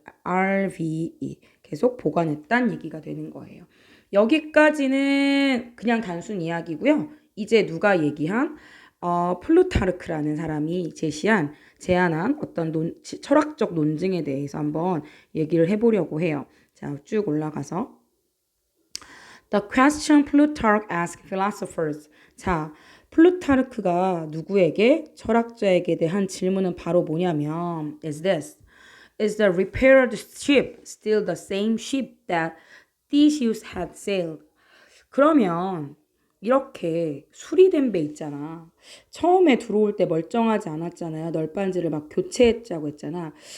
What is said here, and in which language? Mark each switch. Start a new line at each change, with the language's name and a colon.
Korean: RVE 계속 보관했다는 얘기가 되는 거예요. 여기까지는 그냥 단순 이야기고요. 이제 누가 얘기한 플루타르크라는 사람이 제안한 어떤 철학적 논증에 대해서 한번 얘기를 해보려고 해요. 자, 쭉 올라가서
English: The question Plutarch asked philosophers.
Korean: 자, 플루타르크가 누구에게? 철학자에게 대한 질문은 바로 뭐냐면
English: is this. Is the repaired ship still the same ship that Theseus had sailed?
Korean: 그러면 이렇게 수리된 배 있잖아. 처음에 들어올 때 멀쩡하지 않았잖아요. 널빤지를 막 교체했자고 했잖아.